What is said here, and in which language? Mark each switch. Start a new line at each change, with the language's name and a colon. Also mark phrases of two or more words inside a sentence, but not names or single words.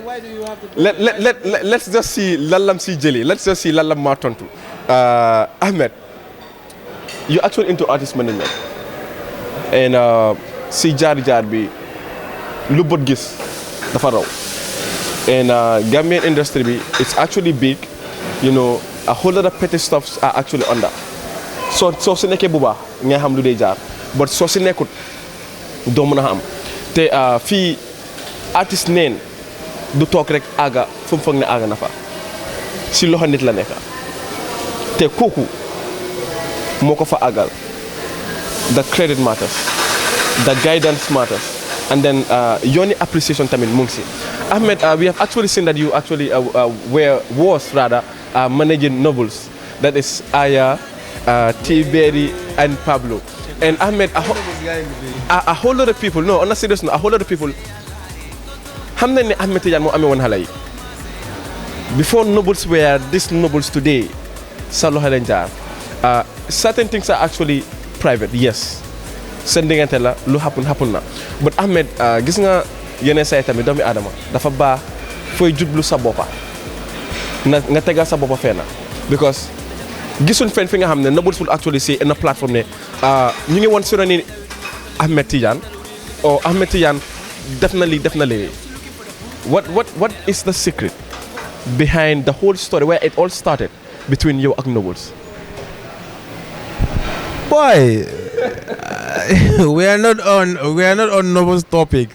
English: Let's just see
Wolof: lalam si jëli.
English: Let's just see
Wolof: lalam ma tontu.
English: Ahmed, you actually into artist management, and
Wolof: si jaar bi lu bot gis dafa raw,
English: and Gambian industry bi it's actually big, you know. A whole lot of petty stuffs are actually under.
Wolof: So si nekkee bu baax nga xam lu dee jaar, but soo si nekkut doo mën a xam te fii artiste neen du toog rek àgga fu mu foog ne àgga na fa si loxo nit la nekk te kooku moo ko fa àggal.
English: The credit matters, the guidance matters, and then yooni appreciation
Wolof: tamit mu ngi si.
English: Ahmed, we have actually seen that you actually was managing novels, that is Aya, T-Berry, and Pablo. And Ahmed, a whole lot of people, no, on a serious note, a whole lot of people,
Wolof: xam nañ ne Ahmed Tidiane moo amee woon xale yi.
English: Before novels were these novels today,
Wolof: sa loxo leen jaar.
English: Certain things are actually private, yes.
Wolof: Seen diggante la, lu happen na. But Ahmed, gis nga yeneen say tamit doomi Adama dafa baax fooy jublu sa boppa nga tegal sa boppa fenn, because gisuñ fenn fi nga xam ne
English: novels will actually say in a platform
Wolof: ne ñu ngi woon si ni Ahmed Tidiane or Ahmed Tidiane
English: definitely what is the secret behind the whole story where it all started between you and novels? Boy, we are not on novels topic.